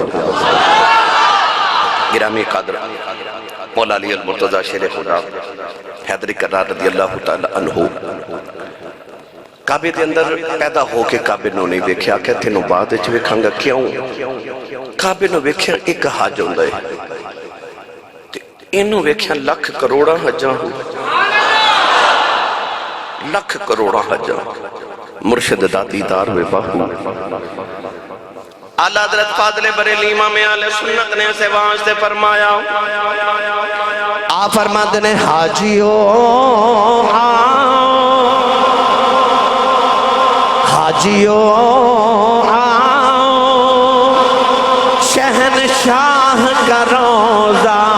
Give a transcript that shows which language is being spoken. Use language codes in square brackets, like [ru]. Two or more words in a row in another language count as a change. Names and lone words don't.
[pa] گرامی قادر مولا علی المرتضی شیر خدا حیدر کرار [ar] رضی اللہ تعالی عنہ [pa] کعبے دے اندر پیدا ہو کے کعبے نو نہیں ویکھیا. کہتے نو بعد اچھ ویکھاں گا. کیوں؟ کعبے نو ویکھیا ایک حج ہوندہ ہے، انہوں ویکھیا لکھ کروڑا حجاں ہو، لکھ کروڑا حجاں. مرشد دا دیدار وے باہو. اعلیٰ حضرت فاضل بریلی امام اہل سنت نے سے واسطے فرمایا، آپ فرماتے نے حاجیو حاجیو [ur] شہنشاہ کا روزہ